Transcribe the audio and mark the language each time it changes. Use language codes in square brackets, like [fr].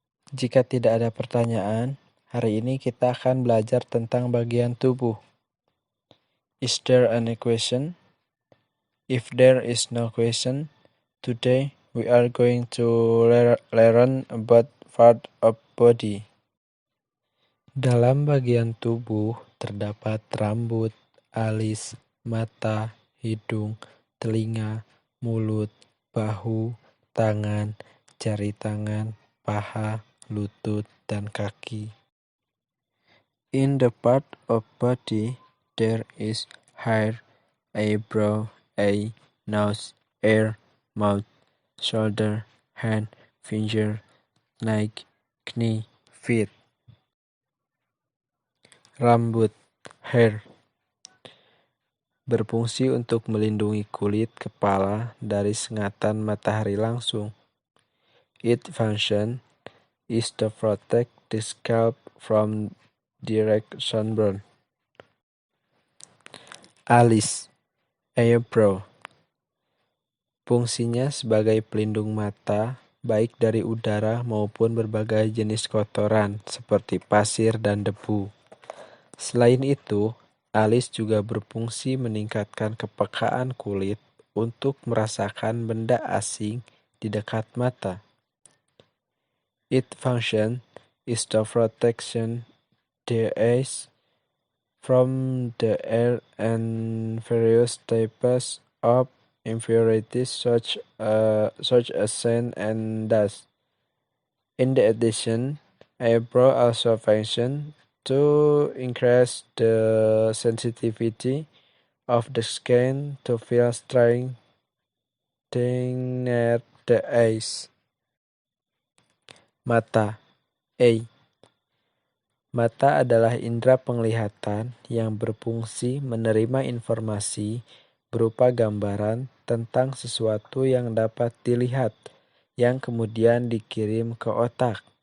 [id] Jika tidak ada pertanyaan, hari ini kita akan belajar tentang bagian tubuh. [en] Is there any question? If there is no question, today we are going to learn about part of body. [id] Dalam bagian tubuh terdapat rambut, alis, mata, hidung, telinga, mulut, bahu, tangan, jari tangan, paha, lutut, dan kaki. [en] In the part of body, there is hair, eyebrow, eye, nose, ear, mouth, shoulder, hand, finger, neck, knee, feet. [id] Rambut, hair, berfungsi untuk melindungi kulit kepala dari sengatan matahari langsung. [en] Its function is to protect the scalp from direct sunburn. [id] Alis, eyebrow, fungsinya sebagai pelindung mata baik dari udara maupun berbagai jenis kotoran seperti pasir dan debu. Selain itu, alis juga berfungsi meningkatkan kepekaan kulit untuk merasakan benda asing di dekat mata. [en] Its function is the protection the eyes from the air and various types of impurities such as sand and dust. In addition, eyebrow also function to increase the sensitivity of the skin to feel strength near the eyes. [id] Mata, eye. Mata adalah indera penglihatan yang berfungsi menerima informasi berupa gambaran tentang sesuatu yang dapat dilihat, yang kemudian dikirim ke otak.